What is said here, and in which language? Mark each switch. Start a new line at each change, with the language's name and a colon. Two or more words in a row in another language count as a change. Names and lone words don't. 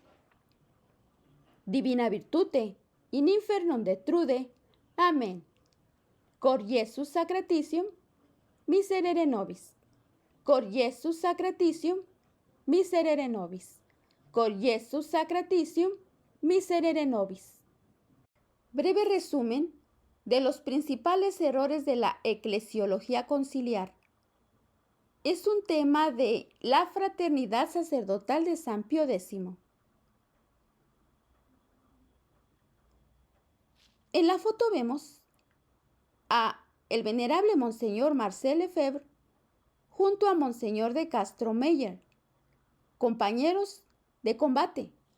Latin: Divina virtute, in infernum detrude. Amén. Cor Iesus sacratitium, miserere nobis. Cor Iesus sacratitium, miserere nobis. Cor Iesus sacratitium, miserere nobis.
Spanish: Breve resumen de los principales errores de la eclesiología conciliar. Es un tema de la fraternidad sacerdotal de San Pío X. En la foto vemos a el venerable Monseñor Marcel Lefebvre junto a Monseñor de Castro Meyer, compañeros de combate.